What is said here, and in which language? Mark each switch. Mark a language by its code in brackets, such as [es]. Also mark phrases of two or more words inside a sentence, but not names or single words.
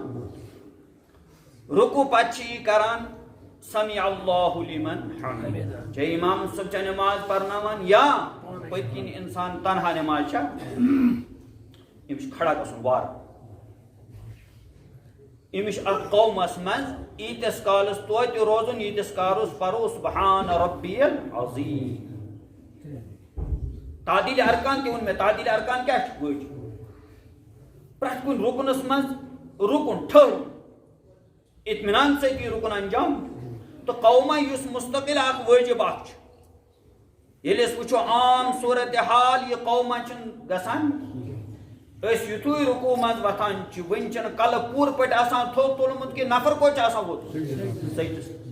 [ks] رکوٗع پتہٕ چھِ یہِ کران [ar] سمع اللہ لمن حمدہ [ks] چاہے امام صٲب چھا نماز پرناوان یا پٔتۍ کِنۍ انسان تنہا نماز چھا أمِس چھُ کھڑا گژھُن وارٕ أمِس چھُ اتھ قومس منٛز ییٖتِس کالس توتہِ روزُن ییٖتِس کالس پرو [ar] سبحان ربی العظیم [ks] تعدیل ارکان تہِ ووٚن مےٚ تعدیل ارکان کیٛاہ چھُ وٲجب پرٛٮ۪تھ کُنہِ رُکنس منٛز رُکُن ٹھٔہرُن اطمینان سۭتۍ یہِ رُکُن انجام تو قوما یُس مستقل اکھ وٲجب اکھ چھُ ییٚلہِ أسۍ وٕچھو عام صوٗرتِ حال یہِ قوما چھُنہٕ گژھان أسۍ یُتھُے رکوٗع منٛز وۄتھان چھِ وٕنہِ چھُنہٕ کلہٕ پوٗرٕ پٲٹھۍ آسان تھوٚد تُلمُت کہِ نفر کوٚت چھُ آسان ووتمُت سجدس